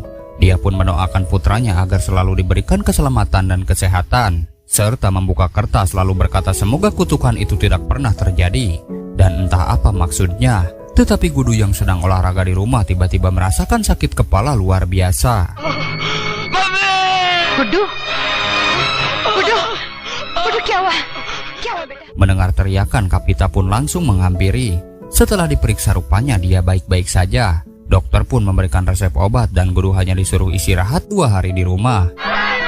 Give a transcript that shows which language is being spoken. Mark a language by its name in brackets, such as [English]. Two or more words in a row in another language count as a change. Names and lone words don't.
[Indonesian] Dia pun mendoakan putranya agar selalu diberikan keselamatan dan kesehatan, serta membuka kertas lalu berkata semoga kutukan itu tidak pernah terjadi. Dan entah apa maksudnya, tetapi Gudu yang sedang olahraga di rumah tiba-tiba merasakan sakit kepala luar biasa. [Hindi] गुड्डू गुड्डू गुड्डू क्या हुआ बेटा? [Indonesian] Mendengar teriakan, Kapita pun langsung menghampiri. Setelah diperiksa rupanya dia baik-baik saja. Dokter pun memberikan resep obat dan Gudu hanya disuruh istirahat 2 hari di rumah.